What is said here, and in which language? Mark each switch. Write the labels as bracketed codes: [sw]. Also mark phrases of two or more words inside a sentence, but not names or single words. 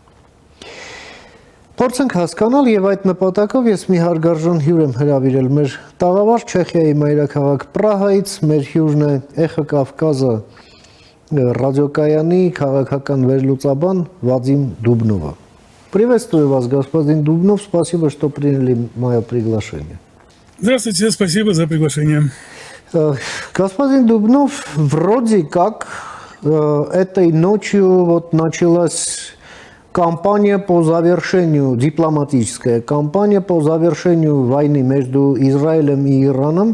[hy] Փորձենք հասկանալ եւ այդ նպատակով ես մի հարգարժան հյուր եմ հրավիրել մեր տաղավար Չեխիայի մայրաքաղաք Պրահայից, մեր հյուրն է Էխո Կավկազը радиокаяни քաղաքական վերլուծաբան Վադիմ Դուբնովը։ [ru] Приветствую вас, господин Дубнов. Спасибо, что приняли мое приглашение. Здравствуйте, спасибо за приглашение. Господин Дубнов, вроде как этой ночью вот началась кампания по завершению, дипломатическая кампания по завершению войны между Израилем и Ираном.